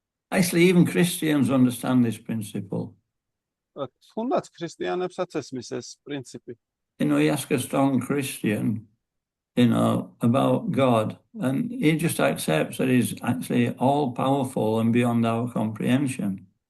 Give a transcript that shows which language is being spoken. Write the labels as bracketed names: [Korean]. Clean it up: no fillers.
[English] Actually, even Christians understand this principle. [Georgian] თუნდაც ქრისტიანებსაც ესმის ეს პრინციპი. [English] You ask a strong Christian, about God, and he just accepts that he's actually all powerful and beyond our comprehension.